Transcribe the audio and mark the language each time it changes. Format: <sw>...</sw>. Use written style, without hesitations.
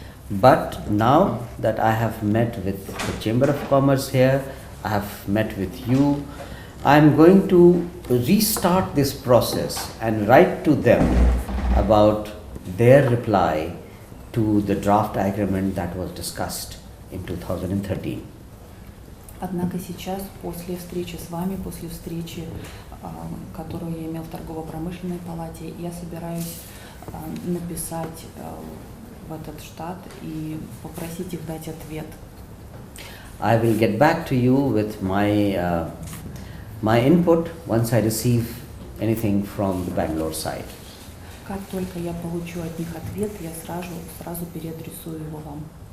<en>But now that I have met with the Chamber of Commerce here, I have met with you, I am going to restart this process and write to them about their reply to the draft agreement that was discussed in 2013.</en> <ru>Однако сейчас, после встречи с вами, после встречи, которую я имел в торгово-промышленной палате, я собираюсь написать в этот штат и попросить их дать ответ.</ru> <en>I will get back to you with my input once I receive anything from the Bangalore side.</en> <ru>Как только я получу от них ответ, я сразу переадресую его вам.</ru>